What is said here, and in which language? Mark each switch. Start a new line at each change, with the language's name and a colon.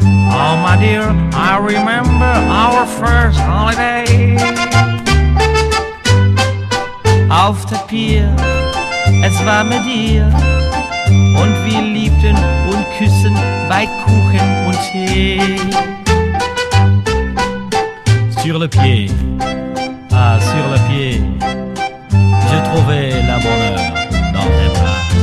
English: Oh my dear, I remember our first holiday.
German: Auf der Pier, es war mit dir. Und wir liebten und küssen bei Kuchen und Tee.
French: Sur le pied, ah sur le pied, je trouvais la bonheur dans tes bras.